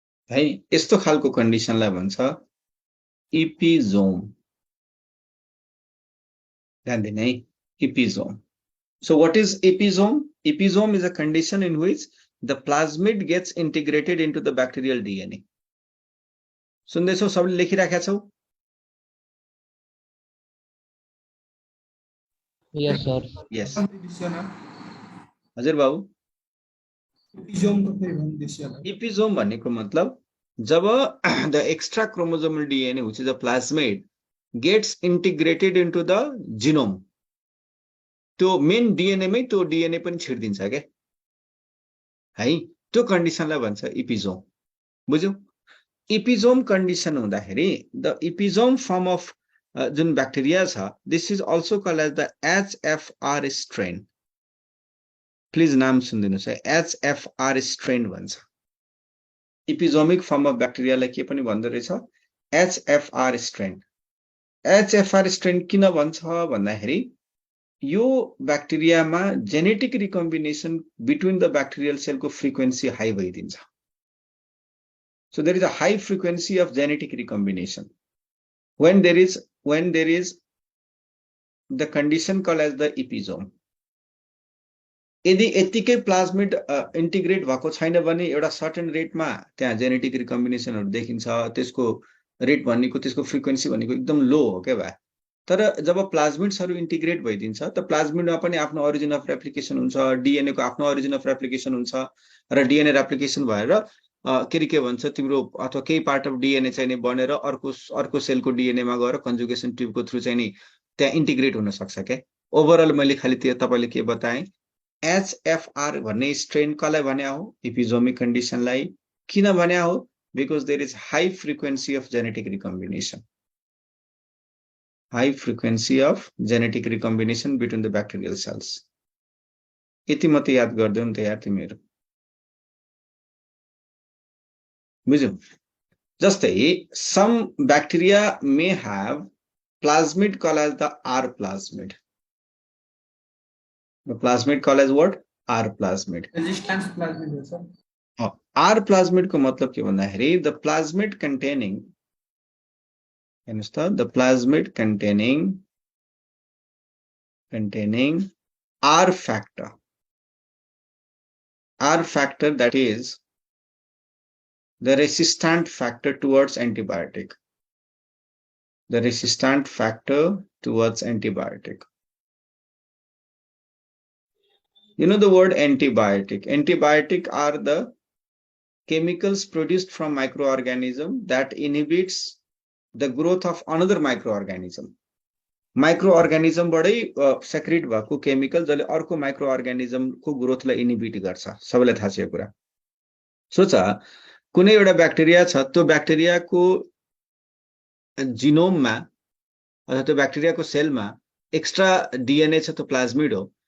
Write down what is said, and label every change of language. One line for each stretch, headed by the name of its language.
Nepali: है यस्तो खालको कन्डिसनलाई भन्छ episome. ध्यान दिने है episome.
English: So what is episome? Episome is a condition in which the plasmid gets integrated into the bacterial DNA.
Nepali: सुन्दैछौ सबले लेखिराखेका छौ?
English: Yes, sir. Yes. Episome
Nepali: हजुर बाबु को फेरि भन्दिदिनुहोस् होला। episome भनेको मतलब जब
English: the extra chromosomal DNA which is a plasmid gets integrated into the genome,
Nepali: त्यो मेन DNA मै त्यो DNA पनि छिर्दिन्छ के है, त्यो कन्डिसनलाई भन्छ episome. बुझ्यौ? episome कन्डिसन हुँदाखेरि
English: the episome form of
Nepali: जुन ब्याक्टेरिया छ,
English: this is also called as the HFR strain.
Nepali: Please नाम सुनिदिनुहोस् है, HFR strain भन्छ. episomic form of ब्याक्टेरियालाई के पनि भन्दो रहेछ?
English: HFR strain.
Nepali: HFR strain किन भन्छ भन्दाखेरि यो ब्याक्टेरियामा genetic recombination between the bacterial सेलको frequency high भइदिन्छ.
English: So there is a high frequency of genetic recombination when there is the condition called as the episome.
Nepali: यदि यतिकै प्लाज्मिड इन्टिग्रेट भएको छैन भने एउटा सर्टेन रेटमा त्यहाँ जेनेटिक रिकम्बिनेसनहरु देखिन्छ, त्यसको रेट भनेको त्यसको फ्रिक्वेन्सी भनेको एकदम लो हो के भए. तर जब प्लाज्मिड्सहरु इन्टिग्रेट भइदिन्छ त प्लाज्मिडमा पनि आफ्नो ओरिजिन अफ रेप्लिकेसन हुन्छ, डीएनए को आफ्नो ओरिजिन अफ रेप्लिकेसन हुन्छ र डीएनए रेप्लिकेसन भएर के भन्छ तिम्रो अथवा केही पार्ट अफ डीएनए चाहिँ नि बनेर अर्को सेलको डीएनए मा गएर कन्जुगेसन ट्युबको थ्रु चाहिँ नि त्यहाँ इन्टिग्रेट हुन सक्छ के. ओभरअल मैले खाली त्यो तपाईले के बताएँ, HFR भन्ने स्ट्रेन कसलाई भन्या हो? episomic कन्डिसनलाई. किन भन्या हो?
English: Because there is high frequency of genetic recombination. High frequency of genetic recombination between the bacterial cells.
Nepali: यति मात्रै याद गर्दै नि त यार तिमीहरु. बुझ्यौ?
English: जस्तै some bacteria may have plasmid called as the R plasmid. The plasmid called as what? R plasmid. Resistance plasmid
Nepali: हो सर.
English: R plasmid
Nepali: को मतलब के भन्दाखेरि
English: the plasmid containing the plasmid containing R factor. R factor, that is the resistant factor towards antibiotic. The resistant factor towards antibiotic. You know the word antibiotic. Antibiotic are the chemicals produced from microorganism that inhibits the growth of another microorganism.
Nepali: Microorganism बाटै secret भएको chemical जसले अर्को माइक्रोअर्गानिजम को ग्रोथलाई inhibit गर्छ. सबैलाई थाहा छ यो कुरा. सोच कुनै एउटा ब्याक्टेरिया छ, त्यो ब्याक्टेरियाको जिनोममा अथवा त्यो ब्याक्टेरियाको सेलमा एक्स्ट्रा डीएनए छ, त्यो प्लाज्मिड हो.